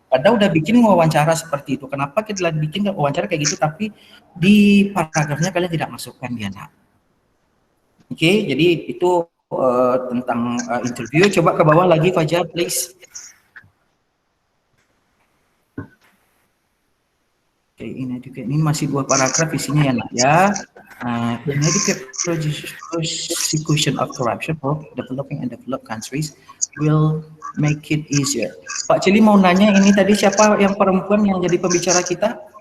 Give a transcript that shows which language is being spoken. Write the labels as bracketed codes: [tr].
[id] Padahal udah bikin wawancara seperti itu. Kenapa kita bikin wawancara kayak gitu, tapi di paragrafnya kalian tidak masukkan dia, nak? Oke, jadi itu tentang interview. Coba ke bawah lagi Fajar, please. Oke, ini masih 2 paragraf isinya ya, nak ya. [en] Inadequate prosecution of corruption for developing and developed countries will make it easier. [id] Pak Cili mau nanya, ini tadi siapa yang perempuan yang jadi pembicara kita?